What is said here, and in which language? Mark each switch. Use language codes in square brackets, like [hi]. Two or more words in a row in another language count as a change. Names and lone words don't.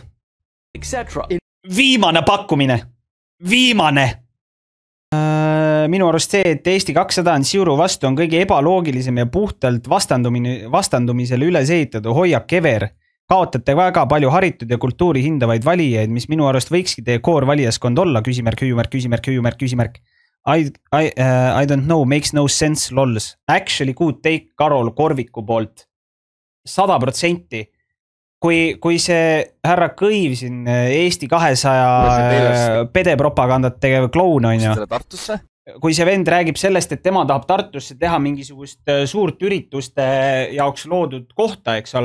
[et] Viimane pakkumine. Viimane. Minu arust see, et Eesti 200 on Siuru vastu on kõige ebaloogilisem ja puhtalt vastandumisele üles ehitatud hoiak ever. Kaotate väga palju haritud ja kultuuri hindavaid valijaid, mis minu arust võikski teie koor valijaskond olla, küsimärk. [en] I don't know, makes no sense, lols. Actually good take Karol Korviku poolt. 100%. [et] Kui see härra Kõiv siin Eesti 200 pedepropagandat tegev kloun on ju. Kui see vend räägib sellest, et tema tahab Tartusse teha mingisugust suurt ürituste jaoks loodud kohta, eks ole.